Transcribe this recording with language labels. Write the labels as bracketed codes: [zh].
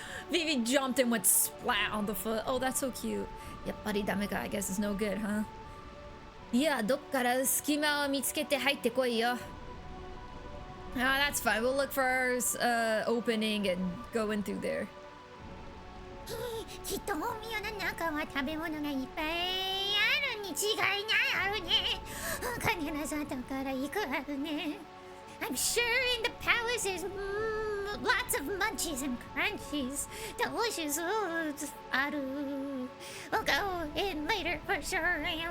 [en] Vivi jumped and went splat on the foot. Oh, that's so cute. [ja] やっぱりダメか. [en] I guess it's no good, huh? [ja] いや、どっから隙間を見つけて入ってこいよ. [en] That's fine. We'll look for our opening and go in through there. [ja] きっと大宮の中は食べ物がいっぱいあるに違いないあるね。必ず後から行くあるね。 [en] I'm sure in the palace is lots of munchies and crunchies, delicious foods. [ja] ある. [en] We'll go in later for sure.